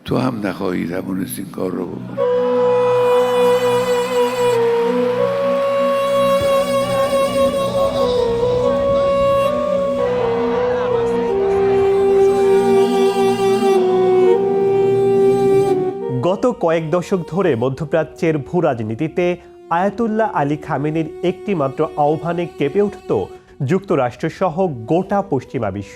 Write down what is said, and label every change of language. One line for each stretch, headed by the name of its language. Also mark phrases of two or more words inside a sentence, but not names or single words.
Persian: تو هم نخواهی توانست این کار رو بکنی.
Bangla: গত কয়েক দশক ধরে মধ্যপ্রাচ্যের ভূ রাজনীতিতে আয়াতুল্লাহ আলী খামেনির একটি মাত্র আহ্বানে কেঁপে উঠত যুক্তরাষ্ট্রসহ গোটা পশ্চিমা বিশ্ব।